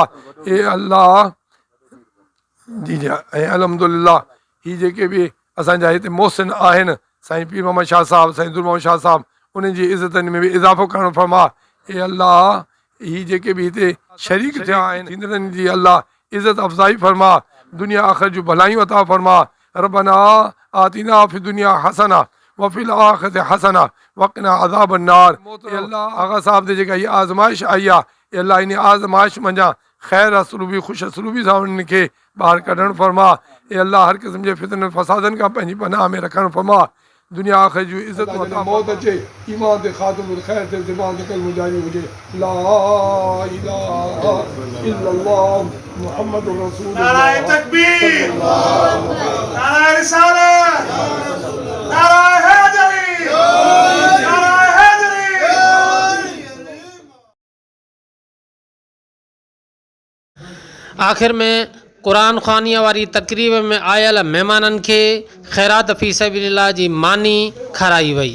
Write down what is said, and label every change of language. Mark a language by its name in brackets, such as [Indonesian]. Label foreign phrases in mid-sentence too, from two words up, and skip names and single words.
[Sindhi] अल्लाह जी जी ऐं अल्हम्दुलिल्लाह ही जेके बि असांजा हिते मोहसिन आहिनि, साईं पीर मोहम्मद शाह साहिबु, साईं दुर्मोहम्मद शाह साहिबु, उन्हनि जी इज़तनि में बि इज़ाफ़ो करणु फरमा। अल्लाह ही जेके बि हिते शरीक थिया आहिनि थींदड़नि जी अल्लाह इज़त अफ़ज़ाई फरमा, दुनिया आख़िरत जूं भलायूं अता फरमा। [Arabic] ربنا آتنا في الدنيا حسنة وفي الآخرة حسنة وقنا عذاب النار. [Sindhi] अल्लाह आगा साहब ते जेका हीअ आज़माइश आई आहे, अल्लाह इन आज़माइश मंझां ख़ैर असलूबी ख़ुशि असलूबी सां उन्हनि खे ॿाहिरि कढणु फरमा। अल्लाह हर क़िस्म जे फितननि फ़सादनि खां पंहिंजी पनाह में रखणु फरमा। दुनिया आख़िर जूं इज़त मौत अचे, ईमान ते ख़ात्मो ख़ैर ते ज़बान ते कलमो जारी हुजे। [Arabic] لا إله إلا الله محمد رسول الله. [Sindhi] नाराए तकबीर, नाराए रिसालत, नाराए हैदरी, नाराए हैदरी। आख़िर में क़ुरान ख़्वानीअ वारी तक़रीब में आयल महिमाननि खे ख़ैरात [Arabic] في سبيل الله [Sindhi] जी मानी खाराई वई।